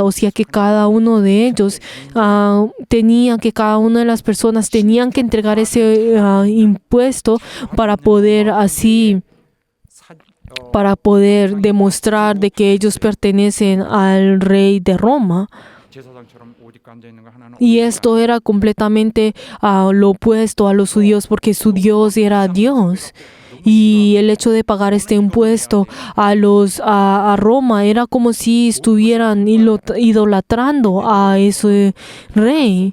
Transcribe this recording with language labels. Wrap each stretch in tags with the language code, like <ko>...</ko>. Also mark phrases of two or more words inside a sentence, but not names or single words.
<es>O sea que cada uno de ellos cada una de las personas tenían que entregar ese impuesto para poder demostrar de que ellos pertenecen al rey de Roma.</es> <ko>제사장처럼 옷 입고 앉아 있는 거 하나는</ko> <es>Y esto era completamente lo opuesto a los judíos porque su Dios era Dios. Y el hecho de pagar este impuesto a Roma era como si estuvieran idolatrando a ese rey.</es>